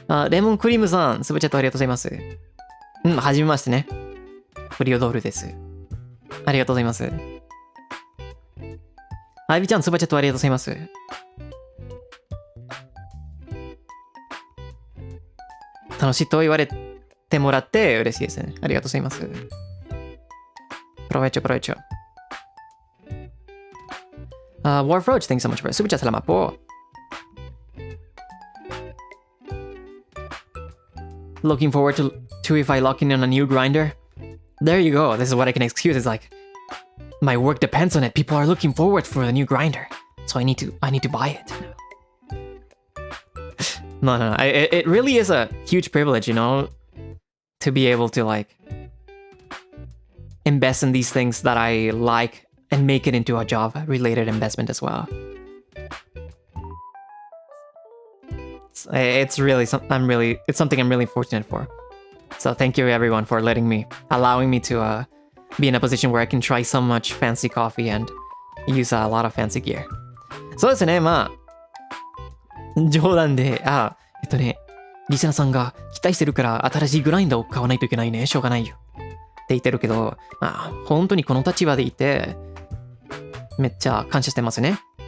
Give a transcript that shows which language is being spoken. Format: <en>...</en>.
<ja>レモンクリームさん、スブチャットありがとうございます。はじめましてね。フリオドールです。ありがとうございます。アイビちゃん、スブチャットありがとうございます。楽しいと言われてもらって嬉しいですね。ありがとうございます。</ja> <es>Provecho.</es> <en>Warfroach, thanks so much for the super chat.</en> <tl>Salamat po.</tl> <en>Looking forward to if I lock in on a new grinder. There you go. This is what I can excuse. It's like my work depends on it. People are looking forward for the new grinder, so I need to buy it. No. It really is a huge privilege, you know, to be able to like invest in these things that I like and make it into a job-related investment as well. It's something I'm really fortunate for. So thank you everyone for allowing me to be in a position where I can try so much fancy coffee and use a lot of fancy gear.</en> <ja>そうですね、まあ冗談で、リスナーさんが期待してるから新しいグラインダーを買わないといけないね、しょうがないよって言ってるけど、まあ本当にこの立場でいてめっちゃ感謝してますね。</ja>